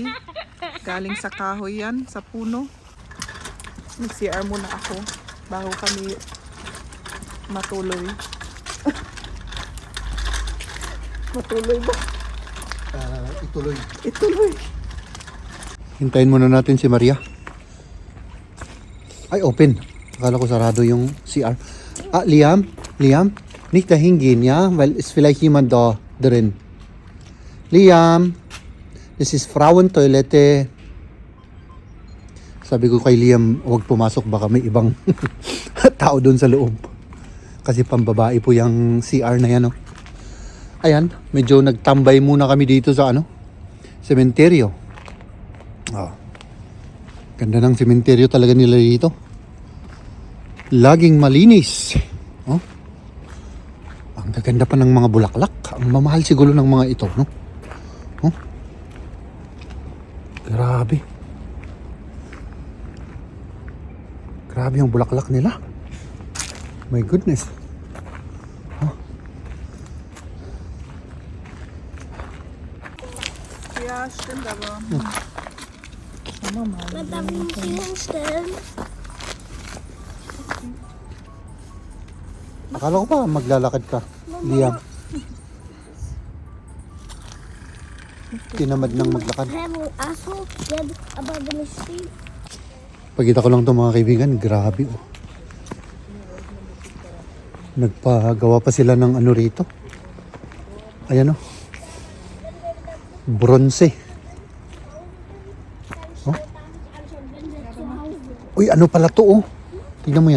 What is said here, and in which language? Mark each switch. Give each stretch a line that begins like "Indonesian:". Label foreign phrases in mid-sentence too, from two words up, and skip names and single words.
Filipino: Galing sa kahoy yan, sa puno. Mag-CR muna ako bago kami matuloy. Matuloy ba? Ituloy. Ituloy. Hintayin muna natin si Maria. Ay, open. Akala ko sarado yung CR. Liam,
German: nicht dahin gehen, ja? Weil es vielleicht jemand da drin.
English: Liam, this is Frauentoilette.
Filipino: Sabi ko kay Liam, huwag pumasok, baka may ibang tao doon sa loob. Kasi pambabae po yung CR na yan, oh. Ayan, medyo nagtambay muna kami dito sa sementeryo. Ganda ng sementeryo talaga nila dito. Laging malinis. Oh. Ang gaganda pa ng mga bulaklak. Ang mamahal siguro ng mga ito, no? Oh. Grabe. Grabe yung bulaklak nila.
English: My goodness. Oh.
German: Ja, stimmt aber. Man darf ihn hier hinstellen.
Filipino: Akala ko pa maglalakad ka, Liam. Tinamad ng maglakad.
German: Achso, ja, aber wenn ich stehe.
Filipino: Pagkita ko lang ito mga kaibigan, grabe oh. Nagpagawa pa sila ng ano rito. Ayan oh. Bronze. Oh. Uy, ano pala to oh. Tingnan mo yan.